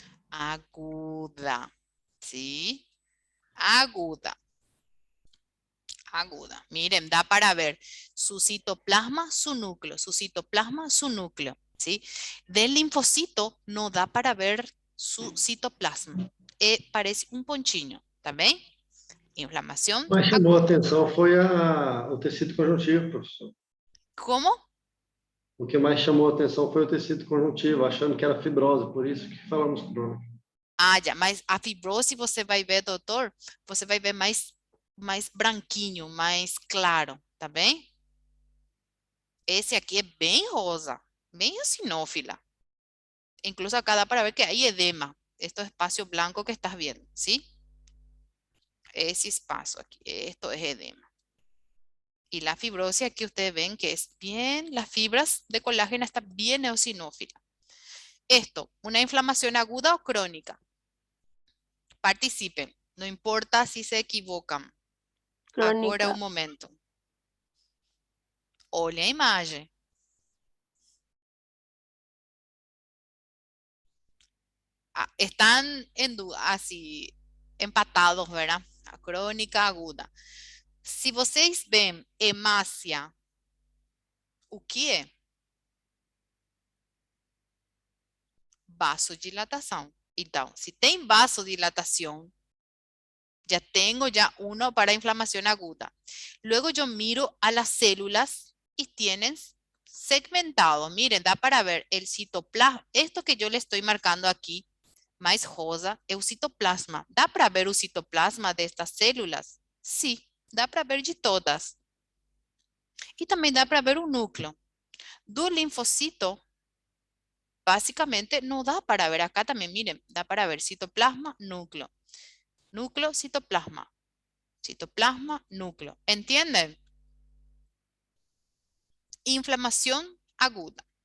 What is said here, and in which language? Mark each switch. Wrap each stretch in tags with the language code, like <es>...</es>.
<es>Aguda. ¿Sí? Aguda. Aguda. Miren, da para ver su citoplasma, su núcleo, su citoplasma, su núcleo, ¿sí? Del linfocito no da para ver su citoplasma. Parece un ponchiño, ¿está bien? Inflamación.</es> <pt>O que mais chamou a atenção foi o tecido conjuntivo, professor.</pt> <es>¿Cómo?</es> <pt>O que mais chamou a atenção foi o tecido conjuntivo, achando que era fibrose, por isso que falamos crônica. Já, mas a fibrose você vai ver, doutor, você vai ver mais branquinho, mais claro, tá bem? Esse aqui é bem rosa, bem eosinófila.</pt> <es>Incluso acá da para ver que hay edema, estos espacios blancos que estás viendo, ¿sí? Ese espacio aquí, esto es edema. Y la fibrosis aquí ustedes ven que es bien, las fibras de colágeno están bien eosinófila. Esto, una inflamación aguda o crónica. Participen, no importa si se equivocan.</es> <pt>Agora</pt> <es>Crónica. un momento.</es> <pt>Olha a imagem.</pt> <es>Están en duda, así, empatados, ¿verdad? A crónica aguda.</es> <pt>Se vocês veem hemácia, o que é? Vasodilatação. Então, se tem vasodilatação,</pt> <es>ya tengo ya uno para inflamación aguda. Luego yo miro a las células y tienen segmentado. Miren, da para ver el citoplasma. Esto que yo le estoy marcando aquí, más rosa, es el citoplasma. ¿Da para ver el citoplasma de estas células?</es> <pt>Sí, dá para ver de todas. E também dá para ver o núcleo. Do linfocito,</pt> <es>básicamente no da para ver. Acá también, miren, da para ver citoplasma, núcleo. Núcleo, citoplasma. Citoplasma, núcleo. ¿Entienden? Inflamación aguda.</es>